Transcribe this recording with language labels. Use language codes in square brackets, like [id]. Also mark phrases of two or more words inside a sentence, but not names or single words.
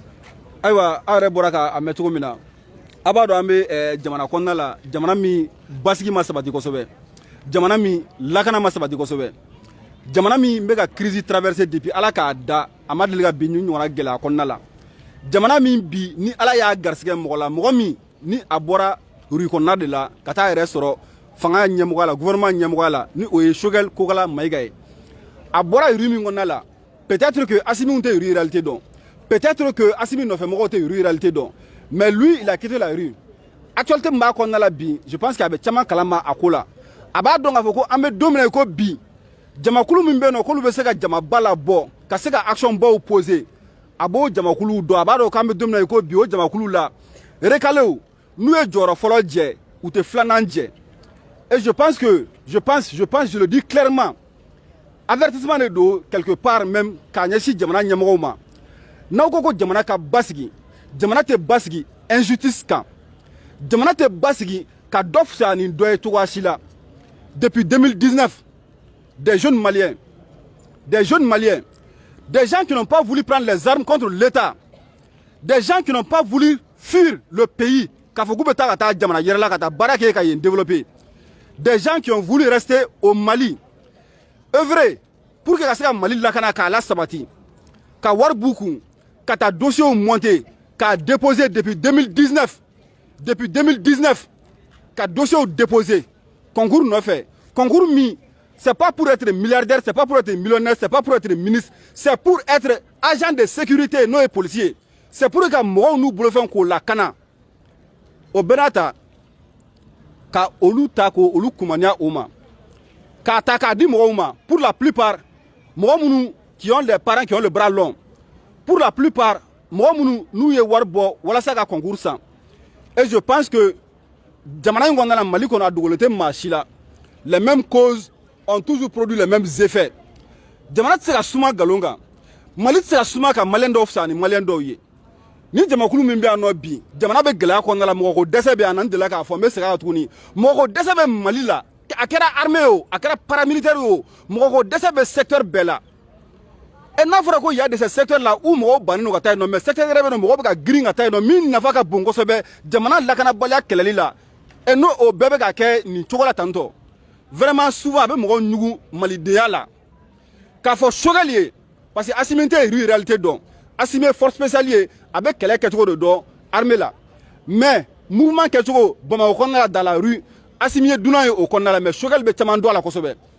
[bm] Ayiwa aw yɛrɛ bɔra k'a mɛn cogo min na a b'a dɔn an bɛ jamana kɔnɔna la jamana min basigi ma sabati kosɛbɛ jamana min lakana ma sabati kosɛbɛ jamana min bɛ ka [fr] crise traverser depuis [bm] ala k'a da a ma deli ka bin ni ɲɔgɔnna gɛlɛya kɔnɔna la jamana min bi ni ala y'a garisɛgɛ mɔgɔ la mɔgɔ min ni a bɔra rue kɔnɔna de la ka taa yɛrɛ sɔrɔ fanga ɲɛmɔgɔya la gouvernement ɲɛmɔgɔya la ni o ye Sogɛli Kokala Mayiga ye a bɔra rue min kɔnɔna la [fr] peut-être que [bm] Assimi tɛ [fr] rue réalité [bm] dɔn [fr] peut-être que [bm] Assimi nɔfɛ mɔgɔw tɛ [fr] rue réalité [bm] dɔn [fr] mais lui il a quitté la rue actualité [bm] min b'a kɔnɔna la bi [fr] je pense que [bm] a bɛ caman kalama a ko la a b'a dɔn k'a fɔ ko an bɛ don min na ko bi jamakulu min bɛ yen nɔ k'olu bɛ se ka jamaba la bɔ ka se ka action baw poser a b'o jamakulu dɔn a b'a dɔn k'an bɛ don min na ko bi o jamakulu la recalés n'u ye jɔyɔrɔ fɔlɔ jɛ u tɛ filanan jɛ [fr] et je pense je le dis clairement avertissement de do quelque part même [bm] k'a ɲɛsin jamana ɲɛmɔgɔw ma n'aw ko ko jamana ka basigi jamana tɛ basigi injustice kan jamana tɛ basigi ka dɔ fisaya ni dɔ ye cogoya si la [fr] depuis 2019 des jeunes maliens des gens qui n'ont pas voulu prendre les armes contre l'État des gens qui n'ont pas voulu fuir le pays [bm] k'a fɔ k'u bɛ taa ka taa jamana yɛrɛ la ka taa baara kɛ ka yen développer [fr] des gens qui ont voulu rester au Mali œuvrer pour que [bm] ka se ka Mali lakana k'a la sabati ka wari b'u kun ka taa [fr] dossiers monter [bm] k'a [fr] déposer depuis 2019 ka dossiers déposer concours nɔfɛ concours min c'est pas pour être milliardaire c'est pas pour être millionnaire c'est pas pour être ministre c'est pour être agent de sécurité [bm] n'o ye [fr] policier c'est pour que [bm] mɔgɔw n'u bolofɛn k'o lakana o bɛɛ n'a ta ka olu ta ko olu kumaniya o ma k'a ta k'a di mɔgɔw ma [fr] pour la plupart [bm] mɔgɔ minnu [fr] qui ont des parents qui ont le bras long pour la plupart [bm] mɔgɔ minnu n'u ye wari bɔ walasa ka concours san [fr] et je pense que [bm] jamana in kɔnɔna la Mali kɔnɔ a dogolen tɛ maa si la [fr] les mêmes causes ont toujours produit les mêmes effets [bm] jamana tɛ se ka suma nkalon kan Mali tɛ se ka suma ka maliyɛn dɔw fisaya ni maliyɛn dɔw ye ni jamakulu min bɛ no bi jamana bɛ gɛlɛya kɔnɔna la mɔgɔ ko dɛsɛ bɛ an delila k'a fɔ n bɛ segin a kan tuguni mɔgɔ ko dɛsɛ bɛ Mali la a kɛra armée o a kɛra paramilitaire o mɔgɔ ko dɛsɛ bɛ secteur bɛɛ la et n'a fɔra ko y a [fr] de ces secteurs là [bm] où mɔgɔw bannen don ka taa yen nɔ [fr] mais secteur [bm] yɛrɛ bɛ yen nɔ mɔgɔw bɛ ka girin ka taa yen nɔ min nafa ka bon kosɛbɛ jamana lakanabaliya kɛlɛli la et n'o o bɛɛ bɛ ka kɛ nin cogo la tantɔ [fr] vraiment souvent [bm] a bɛ mɔgɔw ɲugu malidenya la k'a fɔ Choguel ye [fr] parce que [bm] Assimi tɛ réalité dɔn Assimi ye [fr] force spéciale [bm] ye a bɛ kɛlɛ kɛcogo de dɔn armée la [fr] mais mouvement [bm] kɛcogo Bamakɔ kɔnɔna la [fr] dans la rue [bm] Assimi ye dunan ye o kɔnɔna la mais Choguel bɛ caman dɔn a la kosɛbɛ